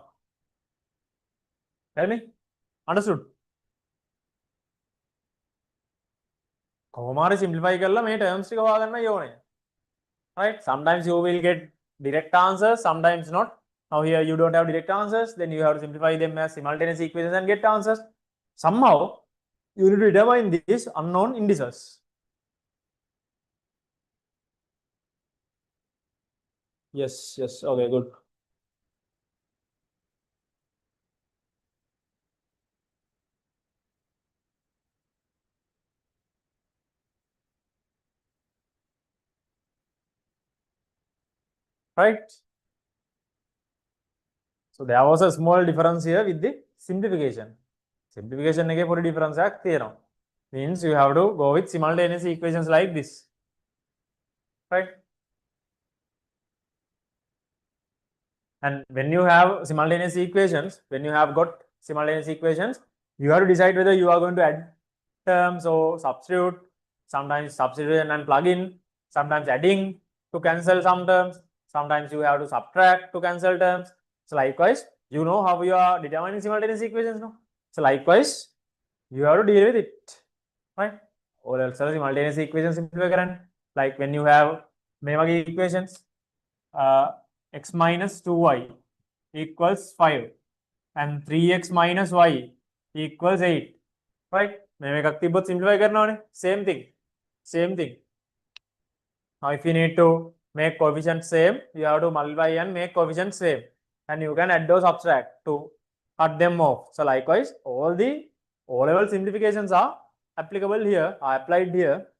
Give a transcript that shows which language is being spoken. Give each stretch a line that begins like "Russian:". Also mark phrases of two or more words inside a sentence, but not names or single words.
English: Tell me. Understood?
Sinhala: කොහොමාරි simplify කරලා මේ terms ටික හොයාගන්න ඕනේ.
English: Right? Sometimes you will get direct answers, sometimes not. Now here you don't have direct answers, then you have to simplify them as simultaneous equations and get answers. Somehow you need to determine these unknown indices. Yes, okay, good. Right? So there was a small difference here with the simplification.
Sinhala: Simplification එකේ පොඩි difference එකක් තියෙනවා.
English: Means you have to go with simultaneous equations like this. Right? And when you have simultaneous equations, when you have got simultaneous equations, you have to decide whether you are going to add terms or substitute. Sometimes substitution and plug in, sometimes adding to cancel some terms, sometimes you have to subtract to cancel terms. So likewise, you know how you are determining simultaneous equations now. So likewise, you have to deal with it, right? Or else simultaneous equations simplify කරන්න. Like when you have
Sinhala: මේ වගේ
English: equations, x minus 2y equals 5 and 3x minus y equals 8, right?
Sinhala: මේ එකක් තිබ්බොත් simplify කරන්න ඕනේ.
English: Same thing. Now if you need to make coefficients same, you have to multiply and make coefficients same, and you can add or subtract to cut them off. So likewise, all the O-level simplifications are applicable here, are applied here.